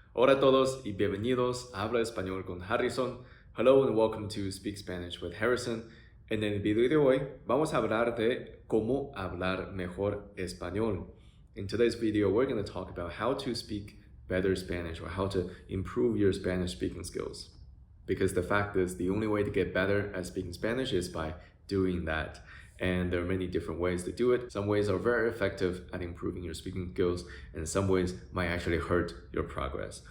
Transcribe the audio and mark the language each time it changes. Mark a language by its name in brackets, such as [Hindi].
[Spanish] Hola a todos y bienvenidos a Habla Español con Harrison. [English] Hello and welcome to Speak Spanish with Harrison. [Spanish] En el video de hoy vamos a hablar de cómo hablar mejor español. [English] In today's video, we're going to talk about how to speak better Spanish or how to improve your Spanish speaking skills. Because the fact is, the only way to get better at speaking Spanish is by doing that. And there are many different ways to do it. Some ways are very effective at improving your speaking skills, and some ways might actually hurt your progress.